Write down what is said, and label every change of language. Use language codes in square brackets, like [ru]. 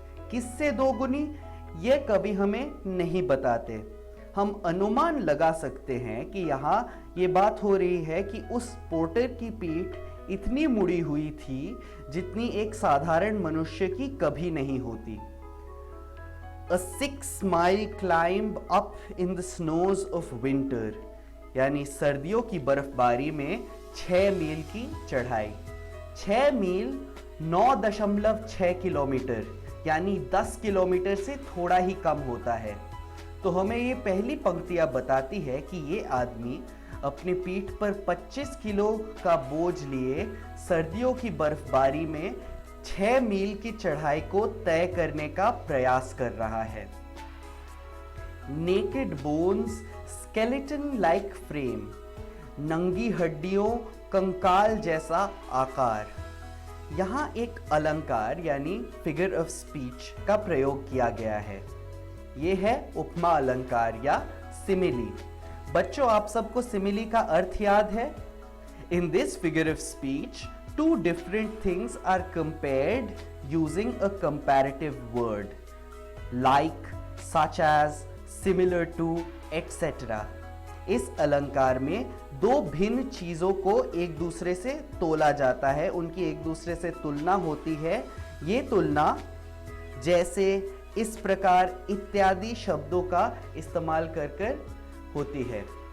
[hi] किससे 2 गुनी, यह कभी हमें नहीं बताते। हम अनुमान लगा सकते हैं कि यहाँ ये बात हो रही है कि उस पोर्टर की पीठ इतनी मुड़ी हुई थी जितनी एक साधारण मनुष्य की कभी नहीं होती। [en] A 6-mile climb up in the snows of winter, [hi] यानी सर्दियों की बर्फबारी में 6 मील की चढ़ाई। 6 मील 9.6 किलोमीटर यानी 10 किलोमीटर से थोड़ा ही कम होता है। तो हमें ये पहली पंक्तियां बताती है कि ये आदमी अपनी पीठ पर 25 किलो का बोझ लिए सर्दियों की बर्फबारी में 6 मील की चढ़ाई को तय करने का प्रयास कर रहा है। [en] naked bones, skeleton like frame, [hi] नंगी हड्डियों, कंकाल जैसा आकार। यहाँ एक अलंकार यानी फिगर ऑफ स्पीच का प्रयोग किया गया है। ये है उपमा अलंकार या सिमिली। बच्चों, आप सबको सिमिली का अर्थ याद है? [en] In this figure of speech, 2 different things are compared using a comparative word, like, such as, similar to, etc. [hi] इस अलंकार में 2 भिन्न चीजों को एक दूसरे से तोला जाता है, उनकी एक दूसरे से तुलना होती है। ये तुलना जैसे, इस प्रकार इत्यादि शब्दों का इस्तेमाल कर होती है।